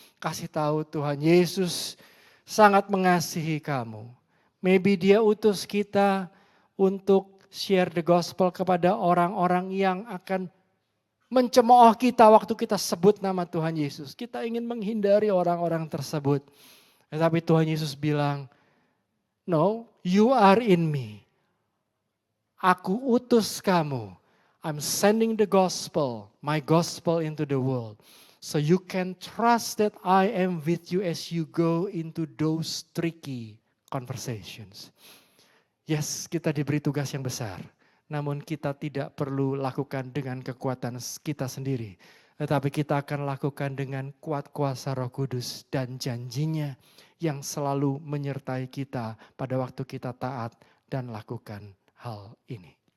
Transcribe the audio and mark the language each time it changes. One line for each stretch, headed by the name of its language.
Indonesian: Kasih tahu Tuhan Yesus sangat mengasihi kamu.
English: Maybe
Indonesian: Dia utus kita untuk
English: share the gospel
Indonesian: kepada orang-orang yang akan mencemooh kita waktu kita sebut nama Tuhan Yesus. Kita ingin menghindari orang-orang tersebut. Tetapi Tuhan Yesus bilang,
English: no, you are in me.
Indonesian: Aku utus kamu.
English: I'm sending the gospel, my gospel into the world. So you can trust that I am with you as you go into those tricky conversations.
Indonesian: Yes, kita diberi tugas yang besar. Namun kita tidak perlu lakukan dengan kekuatan kita sendiri. Tetapi kita akan lakukan dengan kuat kuasa Roh Kudus dan janjinya yang selalu menyertai kita pada waktu kita taat dan lakukan hal ini.